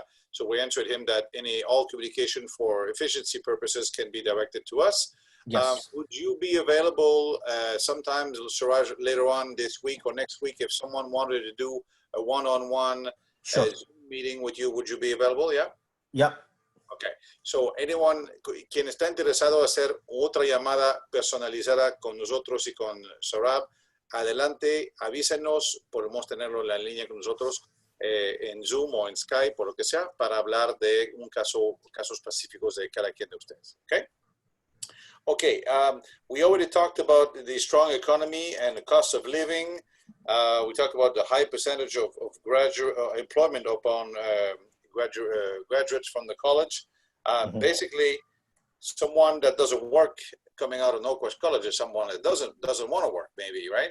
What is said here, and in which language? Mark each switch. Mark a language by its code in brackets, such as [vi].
[en] So we answered him that all communication for efficiency purposes can be directed to us. Yes. Would you be available sometime, Suraj, later on this week or next week if someone wanted to do a one-on-one meeting with you? Would you be available? Yeah? Yeah. Okay. [es] So [en] anyone [es] quien está interesado en hacer otra llamada personalizada con nosotros y con Saurabh, adelante, avísenos, podemos tenerlo en la línea con nosotros en Zoom o en Skype o lo que sea para hablar de casos específicos de cada quien de ustedes. [en] Okay? Okay, we already talked about the strong economy and the cost of living. We talked about the high percentage of graduate employment upon graduates from the college. Basically, someone that doesn't work coming out of NorQuest College is someone that doesn't want to work, maybe, right?